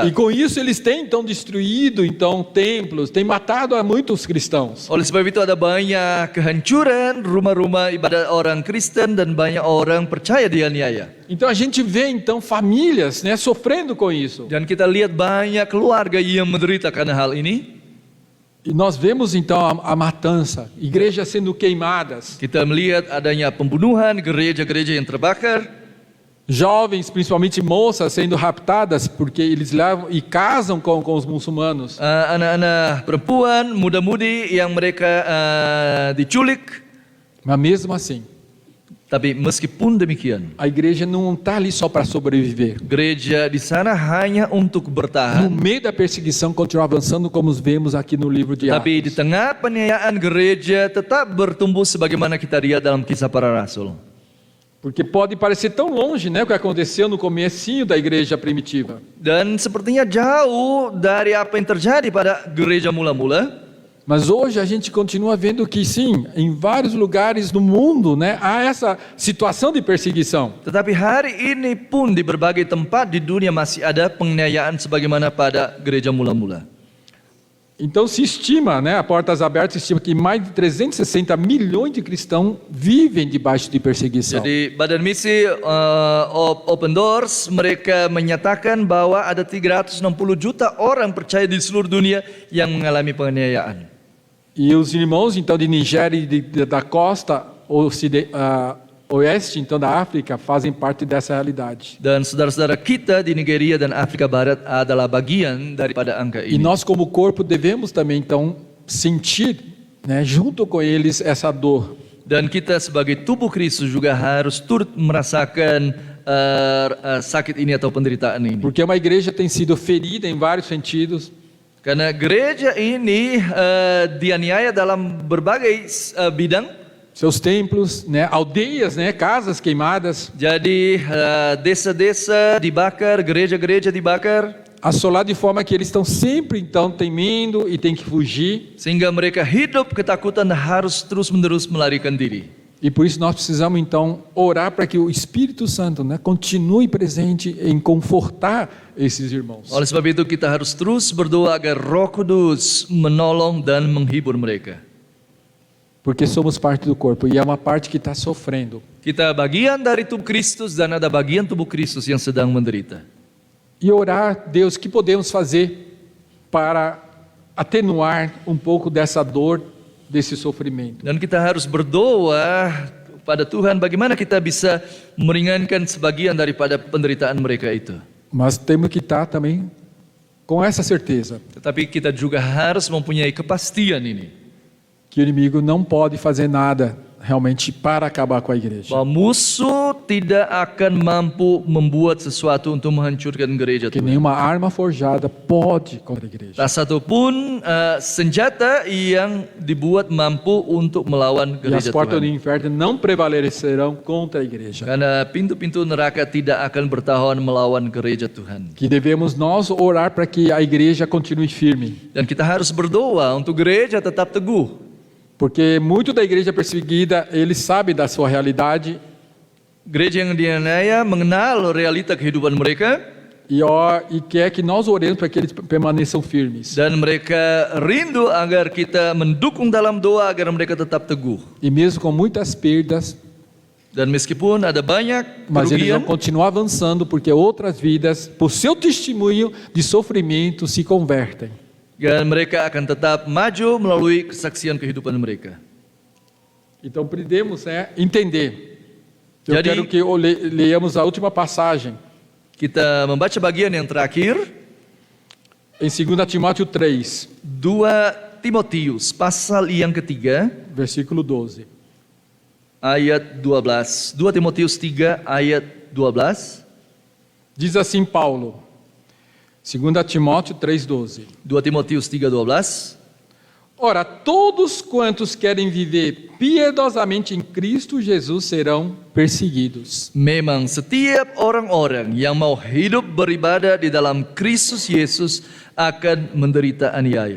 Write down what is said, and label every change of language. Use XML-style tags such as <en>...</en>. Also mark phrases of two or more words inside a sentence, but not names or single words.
<pt>E com isso eles têm então destruído então templos, têm matado a muitos cristãos.</pt> <id>Oleh sebab itu ada banyak kehancuran rumah-rumah ibadat orang Kristen dan banyak orang percaya dianiaya.</id> <pt>Então a gente vê então famílias, né, sofrendo com isso.</pt> <id>Dan kita lihat banyak keluarga yang menderita karena hal ini.</id> <pt>E nós vemos então a matança, igrejas sendo queimadas,</pt> <id>Kita melihat adanya pembunuhan, gereja-gereja yang terbakar.</id> <pt>jovens, principalmente moças, sendo raptadas porque eles levam e casam com os muçulmanos.</pt> <id>Anak-anak perempuan, muda-mudi yang mereka diculik.</id> <pt>Mas mesmo assim,</pt> <id>Tapi meskipun demikian,</id> <pt>a igreja não está ali só para sobreviver.</pt> <id>gereja di sana hanya untuk</id> <pt>No</pt> <id>bertahan.</id> <pt>meio da perseguição, continua avançando, como vemos aqui no livro de</pt> <id>Tapi di</id> <pt>Atos.</pt> <id>tengah penganiayaan gereja tetap bertumbuh sebagaimana kita lihat dalam Kisah Para Rasul.</id> <pt>Porque pode parecer tão longe, né, o que aconteceu no comecinho da igreja primitiva.</pt> <id>Dan sepertinya jauh dari apa yang terjadi pada gereja mula-mula.</id> <pt>Mas hoje a gente continua vendo que sim, em vários lugares do mundo, né, há essa situação de perseguição.</pt> <id>Tetapi hari ini pun di berbagai tempat di dunia masih ada penganiayaan sebagaimana pada gereja mula-mula.</id> <pt>Então se estima, né, a Portas Abertas estima que mais de 360 milhões de cristãos vivem debaixo de perseguição.</pt> <id>Jadi Badan Misi Open Doors mereka menyatakan bahwa ada 360 juta orang percaya di seluruh dunia yang mengalami penganiayaan.</id> <pt>E os irmãos então de Nigéria e da costa oeste então da África fazem parte dessa realidade.</pt> <id>Dan saudara-saudara kita di Nigeria dan Afrika Barat adalah bagian daripada angka</id> <pt>E</pt> <id>ini.</id> <pt>nós como corpo devemos também então sentir, né, junto com eles essa dor.</pt> <id>Dan kita sebagai tubuh Kristus juga harus turut merasakan sakit ini atau penderitaan ini.</id> <pt>Porque uma igreja tem sido ferida em vários sentidos.</pt> <id>Karena gereja ini dianiaya dalam berbagai bidang.</id> <pt>Seus templos, né, aldeias, né, casas queimadas,</pt> <id>Jadi desa-desa dibakar, gereja-gereja dibakar,</id> <pt>assolado de forma que eles estão sempre então temendo e tem que fugir.</pt> <id>sehingga mereka hidup ketakutan dan harus terus-menerus melarikan diri.</id> <pt>E por isso nós precisamos então orar para que o Espírito Santo, né, continue presente em confortar esses irmãos.</pt> <id>Oleh sebab itu kita harus terus berdoa agar Roh Kudus menolong dan menghibur mereka.</id> <pt>Porque somos parte do corpo e é uma parte que está sofrendo.</pt> <id>Kita bagian dari tubuh Kristus dan ada bagian tubuh Kristus yang sedang menderita.</id> <pt>E orar, Deus, o que podemos fazer para atenuar um pouco dessa dor, desse sofrimento?</pt> <id>Dan kita harus berdoa pada Tuhan bagaimana kita bisa meringankan sebagian daripada penderitaan mereka itu.</id> <pt>Mas temos que estar também com essa certeza</pt> <id>Tetapi kita juga harus mempunyai kepastian ini.</id> <pt>que o inimigo não pode fazer nada realmente para acabar com a igreja.</pt> <id>Bahwa musuh tidak akan mampu membuat sesuatu untuk menghancurkan gereja</id> <pt>Que</pt> <id>Tuhan.</id> <pt>nenhuma arma forjada pode contra a igreja.</pt> <id>Tak satu pun senjata yang dibuat mampu untuk melawan</id> <pt>E as</pt> <id>gereja</id> <pt>portas do</pt> <id>Tuhan.</id> <pt>inferno não prevalecerão contra a igreja.</pt> <id>Karena pintu-pintu neraka tidak akan bertahan melawan gereja Tuhan.</id> <pt>Que devemos nós orar para que a igreja continue firme.</pt> <id>Dan kita harus berdoa untuk gereja tetap teguh.</id> <pt>Porque muito da igreja perseguida, eles sabem da sua realidade</pt> <id>Gereja yang dianiaya mengenal realita kehidupan mereka.</id> <pt>e quer que nós oremos para que eles permaneçam firmes.</pt> <id>Dan mereka rindu agar kita mendukung dalam doa agar mereka tetap teguh.</id> <pt>E mesmo com muitas perdas,</pt> <id>Dan meskipun ada banyak</id> <pt>mas eles vão</pt> <id>kerugian,</id> <pt>continuar avançando porque outras vidas, por seu testemunho de sofrimento, se convertem.</pt> <id>dan mereka akan tetap maju melalui kesaksian kehidupan mereka.</id> <pt>Então podemos entender. Eu</pt> <id>Jadi-</id> <pt>quero que leiamos a última passagem</pt> <id>Kita membaca bagian yang terakhir,</id> <pt>em 2 Timóteo 3,</pt> <id>2 Timotius pasal yang ketiga,</id> <pt>versículo 12.</pt> <id>ayat 12. 2 Timotius 3 ayat 12.</id> <pt>Diz assim Paulo, 2 Timóteo 3,12.</pt> <id>2 Timotius 3:12.</id> <pt>Ora, todos quantos querem viver piedosamente em Cristo Jesus serão perseguidos.</pt> <id>Memang setiap orang-orang yang mau hidup beribadah di dalam Kristus Yesus akan menderita aniaya.</id>